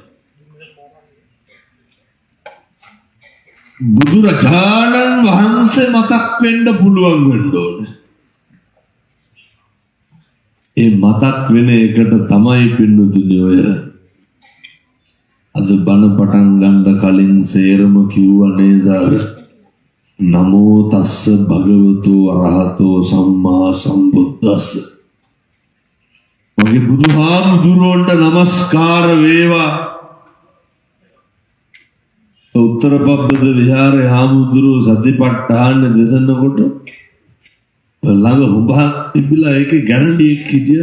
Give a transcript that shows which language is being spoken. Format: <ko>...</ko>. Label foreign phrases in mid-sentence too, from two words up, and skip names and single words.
<si>බුදුරජාණන් වහන්සේ මතක් වෙන්න පුළුවන් වෙන්න ඕනේ. ඒ මතක් වෙන එකට තමයි පින්නතුනි ඔය අද බණ පටන් ගන්න කලින් සේරම කිව්වා නේද?</si> <pi>නමෝ තස්ස භගවතු අරහතෝ සම්මා සම්බුද්දස්ස.</pi> <si>මගේ බුදුහාමුදුරුවන්ට නමස්කාර වේවා. උත්තර පබ්බද විහාරේ හාමුදුරුව සතිපට්ඨාන දේශනකොට ළඟ හුඹක් තිබිලා ඒකේ ගැරන්ඩියක් හිටියා.</si>